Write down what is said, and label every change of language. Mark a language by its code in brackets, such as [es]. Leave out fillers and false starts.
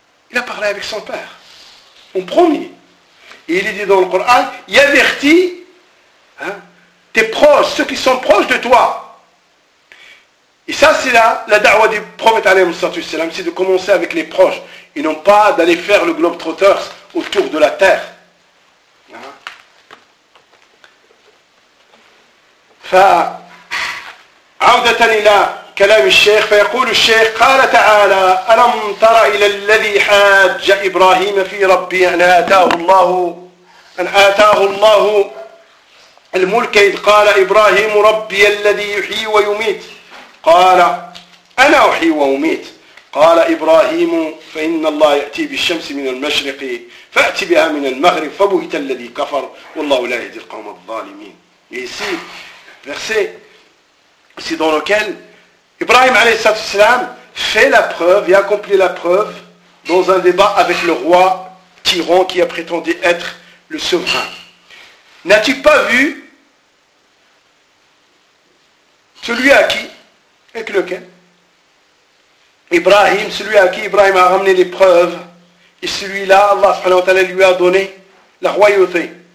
[fr] Il a parlé avec son père. En premier. Et il est dit dans le Coran, il avertit hein, tes proches, ceux qui sont proches de toi. Et ça, c'est là, la da'wa du prophète, c'est de commencer avec les proches. Et non pas d'aller faire le globe-trotter autour de la terre. [ar] فعودة إلى كلام الشيخ فيقول الشيخ قال تعالى ألم تر إلى الذي حاج إبراهيم في ربي أن آتاه الله الملك إذ قال إبراهيم ربي الذي يحيي ويميت قال أنا أحيي وأميت قال إبراهيم فإن الله يأتي بالشمس من المشرق فأتي بها من المغرب فبهت الذي كفر والله لا يهدي القوم الظالمين يسير [fr] verset, c'est dans lequel Ibrahim a.s. fait la preuve et accomplit la preuve dans un débat avec le roi tyran qui a prétendu être le souverain. N'as-tu pas vu celui à qui, avec lequel Ibrahim, celui à qui Ibrahim a ramené les preuves et celui-là, Allah lui a donné la royauté.